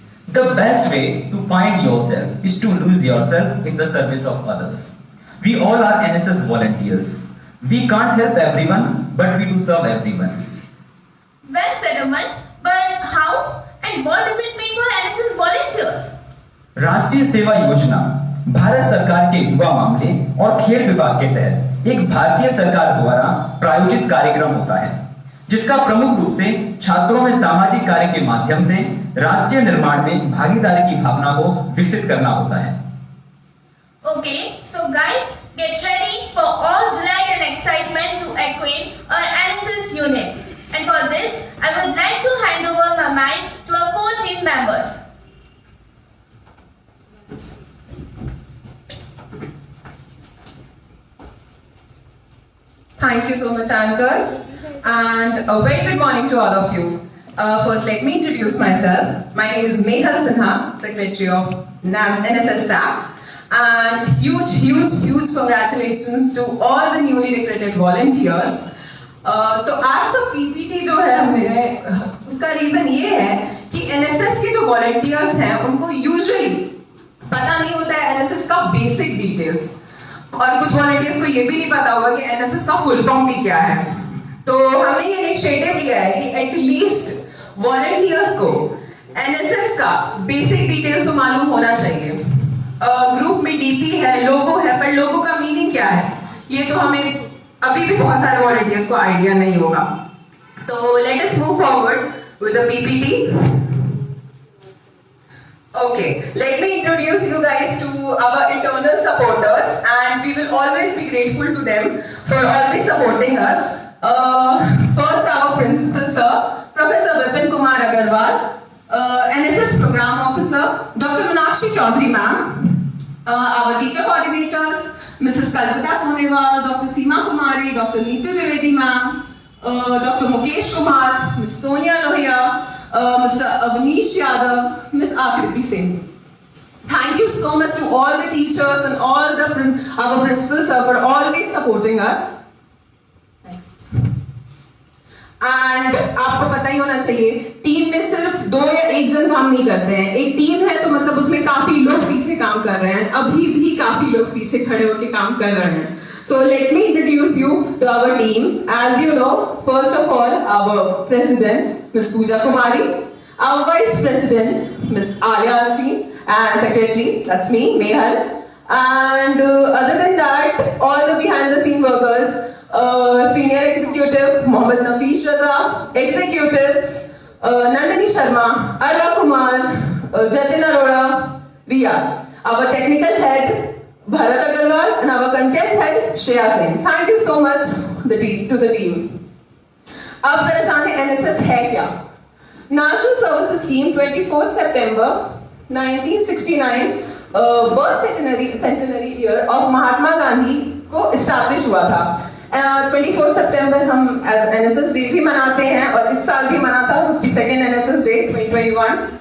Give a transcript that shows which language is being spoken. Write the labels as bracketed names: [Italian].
[English] The best way to find yourself is to lose yourself in the service of others. We all are NSS volunteers. We can't help everyone, but we do serve everyone. Well said, Aman. But how and what does it mean for NSS volunteers? [Hindi] राष्ट्रीय सेवा योजना भारत सरकार के युवा मामले और खेल विभाग के तहत एक भारतीय सरकार द्वारा प्रायोजित कार्यक्रम होता है, जिसका प्रमुख रूप से छात्रों में सामाजिक कार्य के माध्यम से राष्ट्रीय निर्माण में भागीदारी की भावना को विकसित करना होता है। [English] Okay, so guys, get ready for all delight and excitement to acquaint our NSS unit. And for this, I would like to hand over my mic to our core team members. Thank you so much, anchors, and a very good morning to all of you. First, let me introduce myself. My name is Mehal Sinha, Secretary of NSS staff, and huge congratulations to all the newly recruited volunteers. [Hindi] तो आज का PPT जो है हमें उसका reason ये है कि एनएसएस के जो वॉलंटियर्स हैं उनको यूजुअली पता नहीं होता है एनएसएस का बेसिक डिटेल्स, और कुछ वॉलंटियर्स को ये भी नहीं पता होगा कि एनएसएस का फुल फॉर्म भी क्या है। तो हमने ये इनिशिएटिव लिया है कि एटलीस्ट वॉलंटियर्स को एनएसएस का बेसिक डिटेल्स तो मालूम होना चाहिए। ग्रुप में डीपी है, लोगो है, पर लोगो का मीनिंग क्या है ये तो हमें अभी भी बहुत सारे वॉलंटियर्स को आइडिया नहीं होगा। [English] तो let us move forward with the PPT. Okay, let me introduce you guys to our internal supporters, and we will always be grateful to them for always supporting us. First, our principal sir, Professor Vipin Kumar Agarwal, NSS Program Officer, Dr. Meenakshi Chaudhary ma'am, our teacher coordinators, Mrs. Kalpita Sonewal, Dr. Seema Kumari, Dr. Neetu Dwivedi ma'am, Dr. Mukesh Kumar, Ms. Sonia Lohia, Mr. Avnish Yadav, Ms. Akriti Singh. Thank you so much to all the teachers and all the our principals for always supporting us. Next. [Hindi] And आपको पता ही होना चाहिए team में सिर्फ 2 या 1 जन काम नहीं करते हैं, एक टीम है तो मतलब उसमें काफी लोग पीछे काम कर रहे हैं, अभी भी काफी लोग पीछे खड़े होकर काम कर रहे हैं. [English] So let me introduce you to our team. As you know, first of all, our president, Ms. Pooja Kumari, our vice president, Ms. Alia Alfi, and secretary, that's me, Nehal. And other than that, all the behind the scene workers, senior executive Mohammad Nafiz Raza, executives Nandini Sharma, Arwa Kumar, Jatin Arora, Riya, our technical head Bharat Agarwal, and our content head Shreya Singh. Thank you so much to the team. [Hindi] अब जरा जाने NSS है क्या? National Services Scheme 24 September 1969 [English] birth centenary year of [Hindi] Mahatma Gandhi को establish हुआ था. 24 सितंबर हम NSS day भी मनाते हैं और इस साल भी मना था 52nd एनएसएस डे 2021.